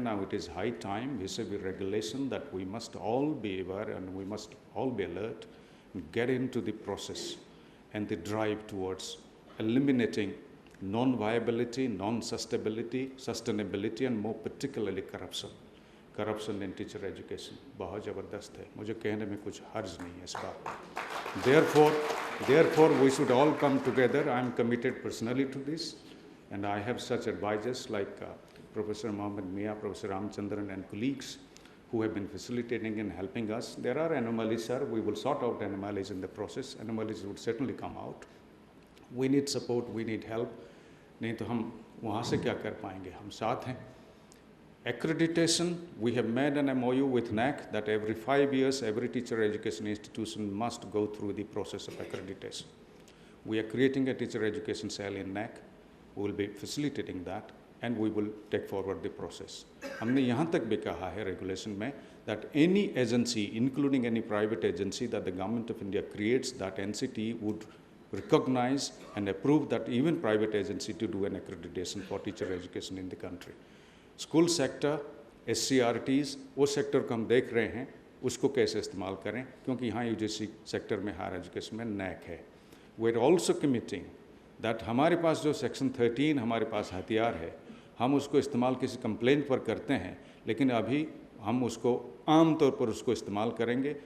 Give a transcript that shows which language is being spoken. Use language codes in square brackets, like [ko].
[en] Now it is high time we say be regulation that we must all be aware and we must all be alert, get into the process and the drive towards eliminating non-viability, sustainability and more particularly corruption. Corruption in teacher education [hi] बहुत ज़बरदस्त है, मुझे कहने में कुछ हर्ज नहीं है इस बात में। [en] Therefore we should all come together. I am committed personally to this and I have such advisors like Professor Mohammed Mia, Professor Ramchandran and colleagues who have been facilitating and helping us. There are anomalies, sir. We will sort out anomalies in the process. Anomalies would certainly come out. We need support, we need help. [hi] नहीं तो हम वहाँ से क्या कर पाएंगे, हम साथ हैं। [en] Accreditation, we have made an MOU with NAC that every 5 years, every teacher education institution must go through the process of accreditation. We are creating a teacher education cell in NAC. We will be facilitating that. And we will take forward the process. [hi] हमने यहाँ तक भी कहा है regulation में [en] that any agency, including any private agency that the government of India creates, that NCT would recognize and approve that even private agency to do an accreditation for teacher education in the country. [hi] School sector, SCRTs, वो sector को हम देख रहे हैं, उसको कैसे इस्तेमाल करें, क्योंकि यहाँ UGC सेक्टर में हायर एजुकेशन में NAC है। [en] We are also committing that [hi] हमारे पास जो सेक्शन 13 हमारे पास हथियार है, हम उसको इस्तेमाल किसी कंप्लेंट पर करते हैं, लेकिन अभी हम उसको आम तौर पर उसको इस्तेमाल करेंगे।